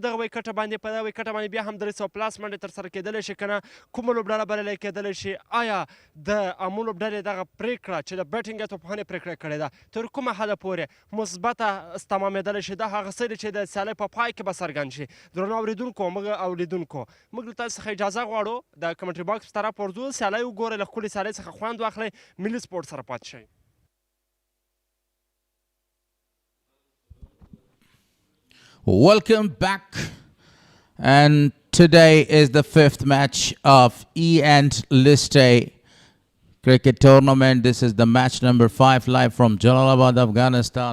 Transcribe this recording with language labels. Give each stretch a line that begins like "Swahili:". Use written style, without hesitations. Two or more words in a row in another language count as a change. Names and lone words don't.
Pashto: دغه وکټ باندې بیا هم 300 پلاس منډې ترسره کېدلی شي که نه کومه لوبډله بللی کېدلی شي آیا د امو لوبډلې دغه پرېکړه چې د بیټینګ یا توپخانې پرېکړه کړې ده تر کومه حده پورې مثبته تمامېدلی شي دا هغه څه دی چې د سیالۍ په پای کې به څرګند شي درنو اورېدونکو او لیدونکو موږ له تاسو څخه اجازه غواړو د کمنټري باکس طرف ورځو سیالۍ وګورئ له ښکلې سیالۍ څخه خوند واخلئ ملي سپورټ سره پاتې شئ
English: Welcome back, and today is the 5th match of E-End List A cricket tournament. This is the match number 5 live from Jalalabad, Afghanistan.